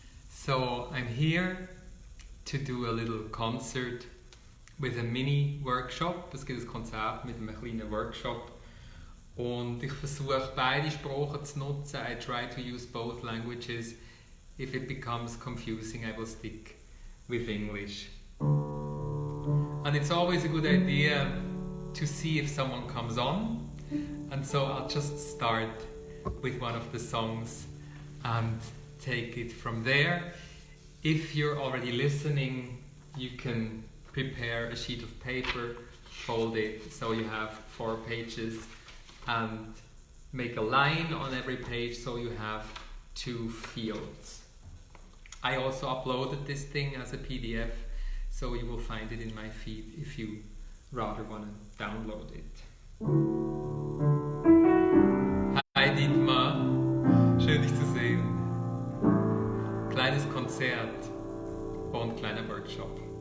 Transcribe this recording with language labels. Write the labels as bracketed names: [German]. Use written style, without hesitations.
[English] So I'm here to do a little concert with a mini workshop. [German] Es gibt ein Konzert mit einem kleinen Workshop und ich versuche beide Sprachen zu nutzen. [English] I try to use both languages. If it becomes confusing, I will stick with English. And it's always a good idea to see if someone comes on. And so I'll just start with one of the songs and take it from there. If you're already listening, you can prepare a sheet of paper, fold it so you have 4 pages and make a line on every page so you have 2 fields. I also uploaded this thing as a PDF, so you will find it in my feed if you rather want to download it. [German] Hi Dietmar, schön dich zu sehen. Kleines Konzert und kleiner Workshop.